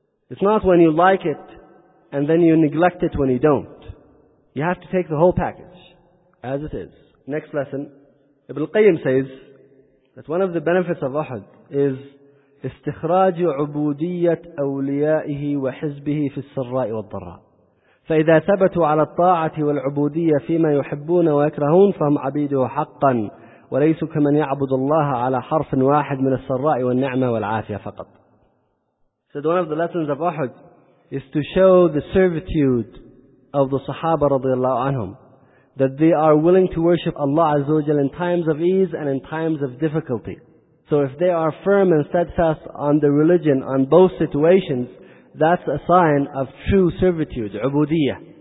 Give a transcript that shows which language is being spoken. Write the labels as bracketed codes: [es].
[en] It's not when you like it and then you neglect it when you don't. You have to take the whole package as it is. Next lesson. Ibn Qayyim says that one of the benefits of Uhud is [ar] استخراج عبودية أوليائه وحزبه في السراء والضراء. فإذا ثبتوا على الطاعة والعبودية فيما يحبون ويكرهون فهم عبيده حقا وليس كمن يعبد الله على حرف واحد من السراء والنعمة والعافية فقط. [en] So one of the lessons of Uhud is to show the servitude of the Sahaba [ar] رضي الله عنهم, [en] that they are willing to worship Allah Azza wa Jalla in times of ease and in times of difficulty. So if they are firm and steadfast on the religion, on both situations, that's a sign of true servitude, عبودية.